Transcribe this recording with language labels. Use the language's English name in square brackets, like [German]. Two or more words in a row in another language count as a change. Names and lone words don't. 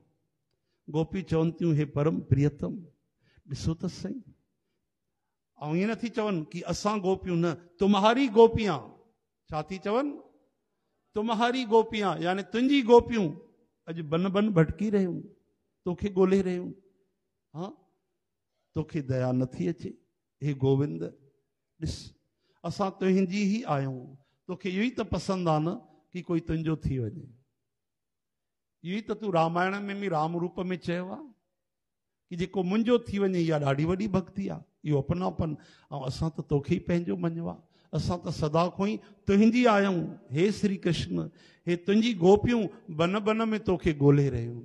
[Sindhi] गोपी चवनि थियूं हे परम प्रियतम, ॾिसो त सही। ऐं ईअं नथी चवनि कि असां गोपियूं, न, [Hindi] तुम्हारी गोपियां। [Sindhi] छा थी चवनि? [Hindi] तुम्हारी गोपियां, [Sindhi] यानी तुंहिंजी गोपियूं अॼु बन बन भटकी रहियूं, तोखे ॻोल्हे रहियूं। हाँ, तोखे दया नथी अचे? हे गोविंद, ॾिस असां तुंहिंजी ई आहियूं, तोखे इहो ई त पसंदि आहे न कि कोई तुंहिंजो थी वञे। इहो ई त तूं रामायण में बि राम रूप में चयो आहे कि जेको मुंहिंजो थी वञे, इहा ॾाढी वॾी भक्ति आहे, इहो अपनापन। ऐं असां त तोखे ई पंहिंजो मञियो आहे, असां त सदा खां ई तुंहिंजी आहियूं। हे श्री कृष्ण, हे तुंहिंजी गोपियूं बन बन में तोखे ॻोल्हे रहियूं।